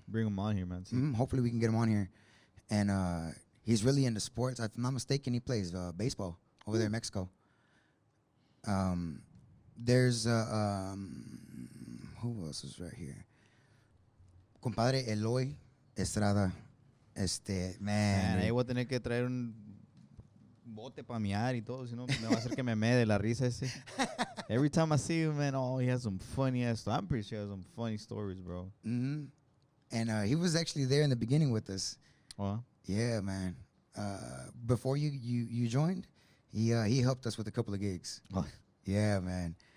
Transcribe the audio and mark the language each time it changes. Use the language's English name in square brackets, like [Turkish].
[English] bring him on here, man. Hopefully we can get him on here, and he's really into sports. If I'm not mistaken, he plays baseball over there in Mexico. There's who else is right here? Compadre Eloy Estrada. Man, [Spanish] ahí voy a tener que traer un bote para miar y todo, si no me va a hacer que me mee de la risa ese. [English] Every time I see him, man, he has some funny ass. I'm pretty sure he has some funny stories, bro. Mm-hmm. And he was actually there in the beginning with us. Wow. Yeah, man. Before you joined, he helped us with a couple of gigs. Oh. Yeah, man.